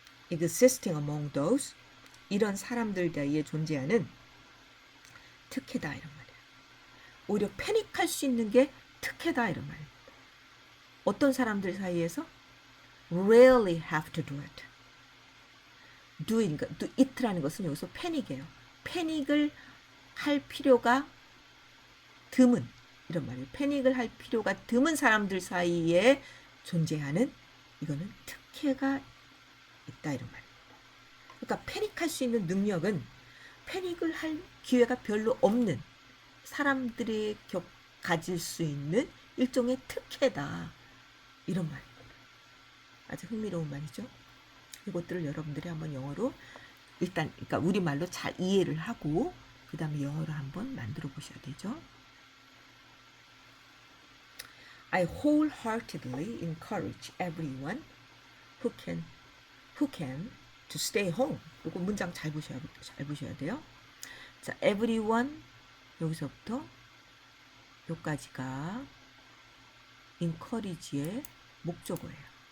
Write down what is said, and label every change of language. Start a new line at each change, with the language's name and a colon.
English: existing among those,
Korean: 이런 사람들 사이에 존재하는 특혜다, 이런 말이에요. 오히려 패닉할 수 있는 게 특혜다, 이런 말입니다. 어떤 사람들 사이에서
English: rarely have to do it.
Korean: do it라는 것은 여기서 패닉이에요. 패닉을 할 필요가 드문, 이런 말이에요. 패닉을 할 필요가 드문 사람들 사이에 존재하는, 이거는 특혜가 있다, 이런 말입니다. 그러니까 패닉할 수 있는 능력은 패닉을 할 기회가 별로 없는 사람들이 가질 수 있는 일종의 특혜다, 이런 말입니다. 아주 흥미로운 말이죠. 이것들을 여러분들이 한번 영어로 일단, 그러니까 우리말로 잘 이해를 하고 그 다음에 영어로 한번 만들어 보셔야 되죠.
English: I wholeheartedly encourage everyone who can to stay home.
Korean: 이거 문장 잘 보셔야 돼요. 자, everyone, 여기서부터 여기까지가 encourage의 목적어예요.